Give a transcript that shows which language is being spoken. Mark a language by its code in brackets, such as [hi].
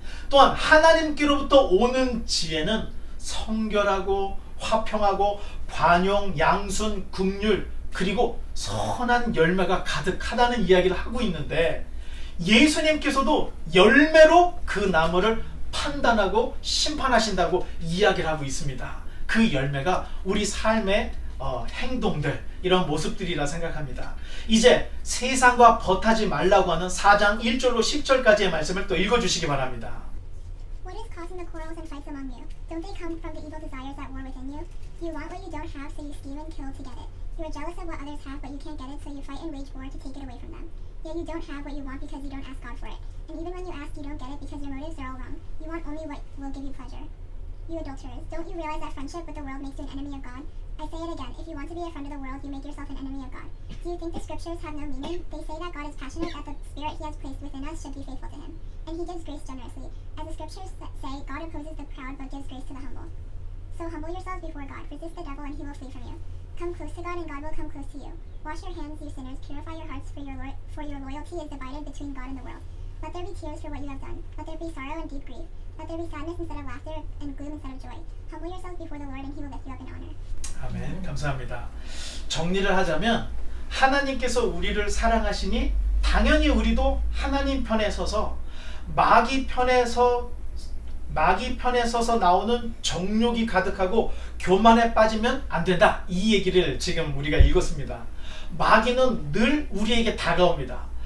[ko] 또한 하나님께로부터 오는 지혜는 성결하고 화평하고 관용, 양순, 긍휼 그리고 선한 열매가 가득하다는 이야기를 하고 있는데 예수님께서도 열매로 그 나무를 판단하고 심판하신다고 이야기를 하고 있습니다. 그 열매가 우리 삶의 행동들, 이런 모습들이라 생각합니다. 이제 세상과 벗하지 말라고 하는 4장 1절로 10절까지의 말씀을 또 읽어주시기 바랍니다. [en] What is causing the quarrels and fights among you? Don't they come from the evil desires that war within you? You want what you don't have, so you scheme and kill to get it. You are jealous of what others have, but you can't get it, so you fight and wage war to take it away from them. Yet you don't have what you want because you don't ask God for it. And even when you ask, you don't get it because your motives are all wrong. You want only what will give you pleasure. You adulterers, don't you realize that friendship with the world makes you an enemy of God? I say it again, if you want to be a friend of the world, you make yourself an enemy of God. Do you think the scriptures have no meaning? They say that God is passionate, that the spirit he has placed within us should be faithful to him. And he gives grace generously. As the scriptures say, God opposes the proud but gives grace to the humble. So humble yourselves before God, resist the devil and he will flee from you. Come close to God and God will come close to you. Wash your hands, you sinners, purify your hearts, for your loyalty is divided between God and the world. Let there be tears for what you have done. Let there be sorrow and deep grief. Let there be sadness instead of laughter and gloom instead of joy. Humble yourselves before the Lord and he will lift you up in honor. [ko] 아멘. 감사합니다. 정리를 하자면 하나님께서 우리를 사랑하시니 당연히 우리도 하나님 편에 서서 마귀 편에 서서 나오는 정욕이 가득하고 교만에 빠지면 안 된다. 이 얘기를 지금 우리가 읽었습니다. 마귀는 늘 우리에게 다가옵니다.